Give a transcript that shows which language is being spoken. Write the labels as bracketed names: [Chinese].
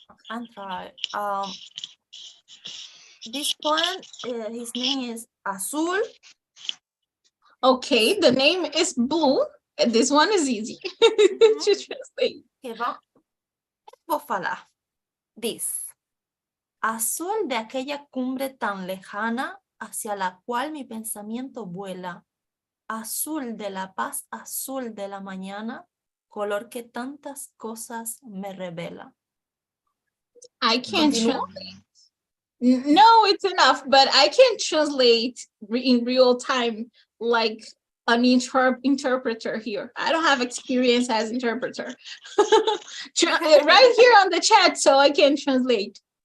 [English] I'm sorry. This poem, his name is Azul. Okay, the name is Blue. This one is easy to translate. [Portuguese] Vou falar. [English] This. [Spanish] Azul de aquella cumbre tan lejana hacia la cual mi pensamiento vuela. Azul de la paz, azul de la mañana, color que tantas cosas me revela. [English] I can't [Spanish] Continúo. [English] No, it's enough, but I can't translate in real time like an interpreter here. I don't have experience as interpreter. Right here on the chat, so I can translate.